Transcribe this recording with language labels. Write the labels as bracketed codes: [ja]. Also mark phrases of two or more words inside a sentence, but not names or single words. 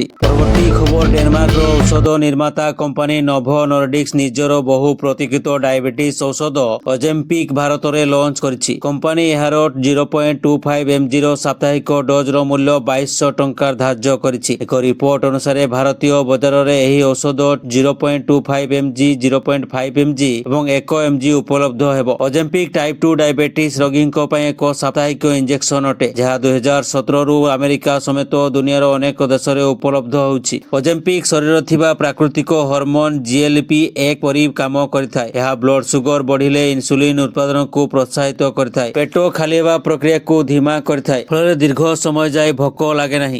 [or] ପରବର୍ତ୍ତୀ ଖବର, ଡେନମାର୍କର ଔଷଧ ନିର୍ମାତା କମ୍ପାନୀ ନୋଭୋ ନର୍ଡିକ୍ସ ନିଜର ବହୁ ପ୍ରତୀକ୍ଷିତ ଡାଇବେଟିସ୍ ଔଷଧ ଅଜେମ୍ପିକ୍ ଭାରତରେ ଲଞ୍ଚ କରିଛି। କମ୍ପାନୀ ଏହାର 0.25 mg ର ସାପ୍ତାହିକ ଡୋଜର ମୂଲ୍ୟ 2200 ଟଙ୍କା ଧାର୍ଯ୍ୟ କରିଛି। ଏକ ରିପୋର୍ଟ ଅନୁସାରେ ଭାରତୀୟ ବଜାରରେ ଏହି ଔଷଧ 0.25 mg, 0.5 mg ଏବଂ 1 mg ଉପଲବ୍ଧ ହେବ। ଅଜେମ୍ପିକ୍ [en] type 2 diabetes [or] ରୋଗୀଙ୍କ ପାଇଁ ଏକ ସାପ୍ତାହିକ ଇଞ୍ଜେକ୍ସନ ଅଟେ, ଯାହା 2017ରୁ ଆମେରିକା ସମେତ ଦୁନିଆର ଅନେକ ଦେଶରେ ଉପଲବ୍ଧ ହେଉଛି। ଅଜେମ୍ପିକ୍ ଶରୀରରେ ଥିବା ପ୍ରାକୃତିକ ହରମୋନ୍ GLP-1 ପରି କାମ କରିଥାଏ। ଏହା [en] blood sugar [or] ବଢ଼ିଲେ ଇନସୁଲିନ୍ ଉତ୍ପାଦନକୁ ପ୍ରୋତ୍ସାହିତ କରିଥାଏ, ପେଟ ଖାଲି ହେବା ପ୍ରକ୍ରିୟାକୁ ଧୀମା କରିଥାଏ, ଫଳରେ ଦୀର୍ଘ ସମୟ ଯାଏ ଭୋକ ଲାଗେ ନାହିଁ।